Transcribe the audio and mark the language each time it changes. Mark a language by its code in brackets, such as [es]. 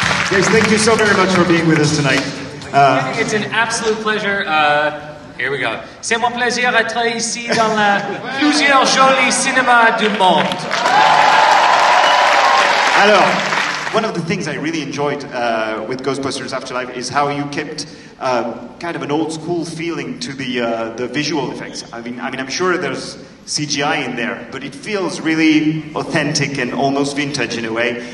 [en] Guys, thank you so very much for being with us tonight. It's an absolute pleasure. Here we go. [fr] C'est mon plaisir d'être ici dans la plusieurs jolis cinémas du monde. Alors, [en] one of the things I really enjoyed with Ghostbusters Afterlife is how you kept kind of an old school feeling to the visual effects. I mean, I'm sure there's CGI in there, but it feels really authentic and almost vintage in a way.